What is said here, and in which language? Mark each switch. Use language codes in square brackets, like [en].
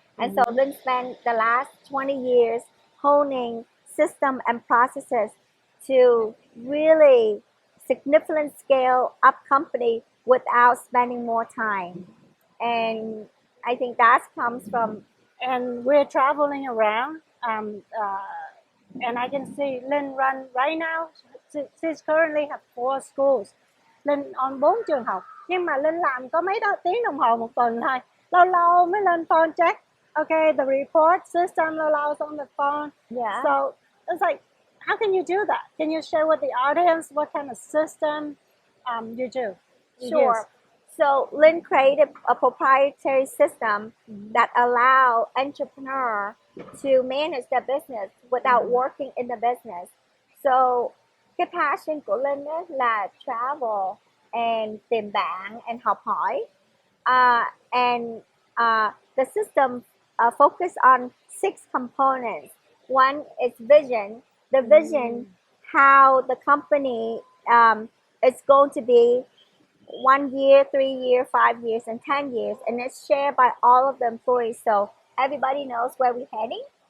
[en] And so Lynn spent the last 20 years honing system and processes to really significantly scale up company without spending more time. And I think that comes from... And we're traveling around, and I can see Lynn run right now. She's currently have 4 schools. [vi] Lynn on 4 trường học, nhưng mà Lynn làm có mấy tiếng đồng hồ một tuần thôi. Lâu lâu mới lên phone check. [en] Okay, the report system, [vi] lâu lâu [en] on the phone. Yeah. So it's like, how can you do that? Can you share with the audience what kind of system you do? Sure. So Lynn created a proprietary system that allow entrepreneur to manage their business without working in the business. [vi] So cái passion của Lynn là [en] travel and [vi] tìm bạn and học hỏi. [en] And the system focus on 6 components. One is vision. The vision, how the company is going to be 1 year, 3 years, 5 years, and 10 years, and it's shared by all of the employees, so everybody knows where we're heading.